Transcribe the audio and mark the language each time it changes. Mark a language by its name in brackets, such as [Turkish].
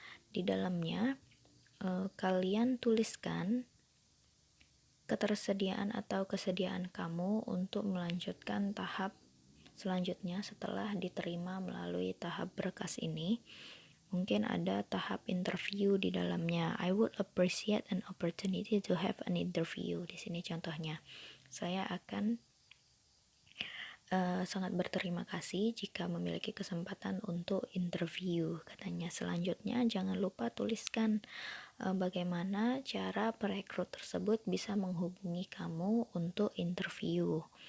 [Indonesian] Di dalamnya kalian tuliskan ketersediaan atau kesediaan kamu untuk melanjutkan tahap selanjutnya setelah diterima melalui tahap berkas ini. Mungkin ada tahap interview di dalamnya. [English] I would appreciate an opportunity to have an interview. [Indonesian] Di sini contohnya, saya akan sangat berterima kasih jika memiliki kesempatan untuk interview, katanya. Selanjutnya, jangan lupa tuliskan bagaimana cara perekrut tersebut bisa menghubungi kamu untuk interview.